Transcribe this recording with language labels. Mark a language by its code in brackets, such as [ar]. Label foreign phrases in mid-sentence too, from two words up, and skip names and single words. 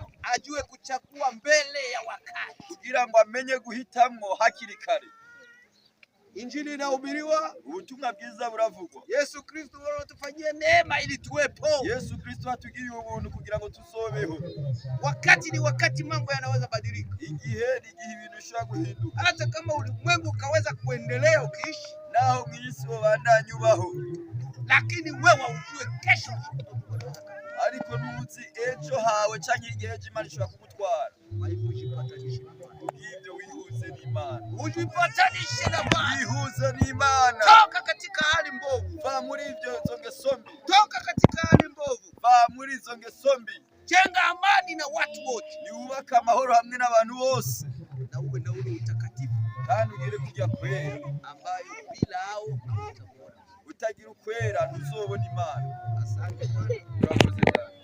[sw] ajue kuchagua mbele ya wakati. [rn] kugira ngo amenye guhitamwo hakiri kare. [sw] Injili inahubiriwa, [rn] Ubutumwa bwiza buravugwa. [sw] Yesu Kristo anatufanyia neema ili tuwepo. [rn] Yesu Kristo atugiriye ubuntu kugira ngo tuzobeho. [sw] Wakati ni wakati, mambo yanaweza badilika. [rn] Igihe ni igihe ibintu bishobora guhinduka. [sw] Hata kama ulimwengu ukaweza kuendelea ukiishi, [rn] Naho mu isi wabandanya ubaho, [sw] lakini wewe ujue kesho [rn] ariko ntuzi ejo hawe canke igihe Imana ishobora kugutwara. [sw] ujipatanishe na Bwana. [rn] Ibyo wihuze n'Imana. [sw] Ujipatanishe na Bwana. [rn] Wihuze n'Imana. [sw] Toka katika hali mbovu. [rn] Va muri izo ngeso mbi. [sw] Toka katika hali mbovu. [rn] Va muri izo ngeso mbi. [sw] Jenga amani na watu wote. [rn] Niwubaka amahoro hamwe n'abantu bose. [sw] Na uwe na ule utakatifu [rn] Kandi ugire kujya kwera. [sw] ambayo bila hao hautamuona. [rn] Utagira ukwera ntuzobona Imana. [sw] Asante Bwana. [rn] Urakoze.